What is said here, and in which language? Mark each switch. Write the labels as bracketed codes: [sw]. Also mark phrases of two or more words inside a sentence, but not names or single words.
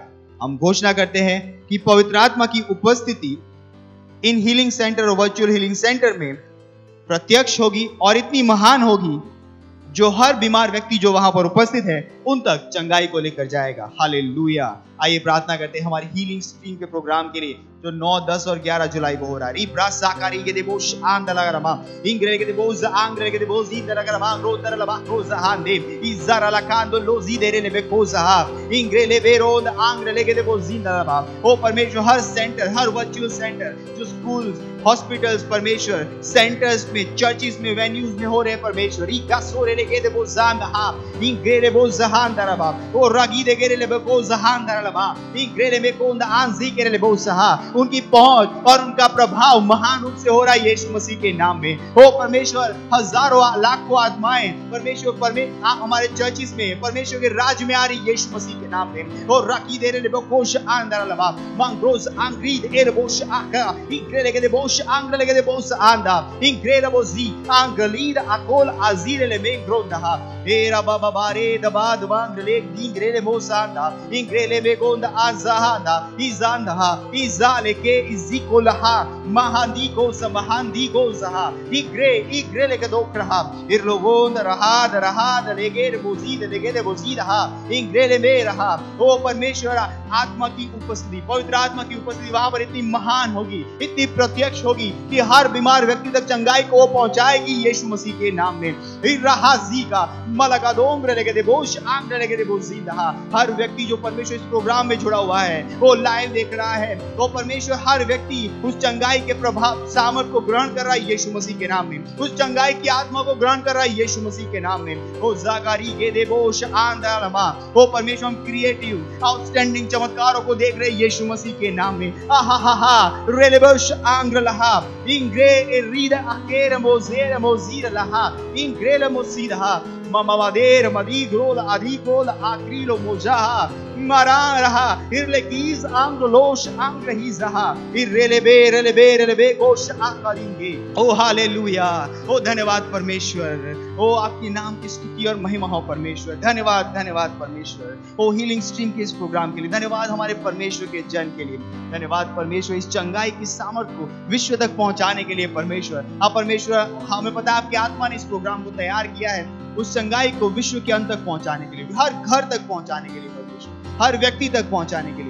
[hi] हम घोषणा करते हैं कि पवित्र आत्मा की उपस्थिति इन [en] healing center [hi] और [en] virtual healing center [hi] में प्रत्यक्ष होगी और इतनी महान होगी जो हर बीमार व्यक्ति जो वहां पर उपस्थित है उन तक चंगाई को लेकर जाएगा। हालेलुया। आइए प्रार्थना करते हैं हमारी [en] healing stream [hi] के प्रोग्राम के लिए जो 9, 10 और 11 जुलाई को हो रहा है। इब्रा साकारी के देबोश आंदलागरमा इंग्रे के देबोज आंग्रे के देबोज इंदलागरमा रोदर लबा रोजहान दे इजरा लकांदो लोजी देरे ने बेकोजा इंग्रे ले बेरोद आंग्रे ले के देबोज इंदलाबा। ओ परमेश्वर, हर सेंटर, हर [en] virtual center [hi] जो [en] schools, hospitals [hi] परमेश्वर, सेंटर्स में, चर्चिस में, वेन्यूज में हो रहे हैं परमेश्वर, इका सोरे ले के देबोज हा इंग्रे ले बोज जहान दरबा ओ रागी दे के ले बेकोज जहान दरबा इंग्रे ले मेकोंद आंजी के ले बोज हा। उनकी पहुंच और उनका प्रभाव महान रूप से हो रहा है यीशु मसीह के नाम में। ओ परमेश्वर, हजारों लाखों आत्माएं परमेश्वर हमारे चर्चिस में परमेश्वर के राज्य में आ रही यीशु मसीह के नाम में। ओ राकी दे रे बेकोश आंदर लबा मंग्रोज आंग्रीद एर बोश आका इंग्रे ले के बोश आंग्रे ले के बोश आंदा इंग्रे रे बोजी आंगलीद अकोल अजीर ले मेंग्रोंदा एरा बाबा बारे दबाद बांग ले इंग्रे ले बोश आंदा इंग्रे ले बेगोंदा आजाहादा इजांदा इजा लेके इजिकोलहा महांदीको समहांदीको जहा इग्रे लेके दोखरहा इरलोगोंद रहा लेगे बोजीद लेगे बोजीद हा इंग्रे ले में रहा। ओ परमेश्वर, आत्मा की उपस्थिति, पवित्र आत्मा की उपस्थिति वहां पर इतनी महान होगी, इतनी प्रत्यक्ष होगी कि हर बीमार व्यक्ति तक चंगाई को पहुंचाएगी यीशु मसीह के नाम में। हर व्यक्ति जो परमेश्वर इस प्रोग्राम में जुड़ा हुआ है, वो लाइव देख रहा है, वो परमेश्वर हर व्यक्ति उस चंगाई के प्रभाव सामर्थ को ग्रहण कर रहा है यीशु मसीह के नाम में, उस चंगाई की आत्मा को ग्रहण कर रहा है यीशु मसीह के नाम में। वो जागारी के देवोश आंदरमा, वो परमेश्वर हम [en] creative outstanding [hi] चमत्कारों को देख रहे हैं यीशु मसीह के नाम में। रेलेबोश आंग्रलहा इंग्रे रीद अकेर मोजेर मोजीर लहा इंग्रेल मोसीदहा ममादेर मदी ग्रोल आदि ग्रोल आक्रीलो मोजाहा मरा रहा इरलेकीज आंग्लोश आंग्रहीज रहा इरेलेबे गोश आकरिंगे। ओ हालेलुया, ओ धन्यवाद परमेश्वर, ओ आपके नाम की स्तुति और महिमा हो परमेश्वर। धन्यवाद धन्यवाद परमेश्वर, ओ [en] healing stream [hi] के इस प्रोग्राम के लिए धन्यवाद, हमारे परमेश्वर के जन के लिए धन्यवाद परमेश्वर, इस चंगाई की सामर्थ को विश्व तक पहुंचाने के लिए परमेश्वर। आप परमेश्वर, हमें पता है आपकी आत्मा ने इस प्रोग्राम को तैयार किया है उस चंगाई को विश्व के अंत तक पहुंचाने के लिए, हर घर तक पहुंचाने के लिए परमेश्वर, हर व्यक्ति तक पहुंचाने के लिए।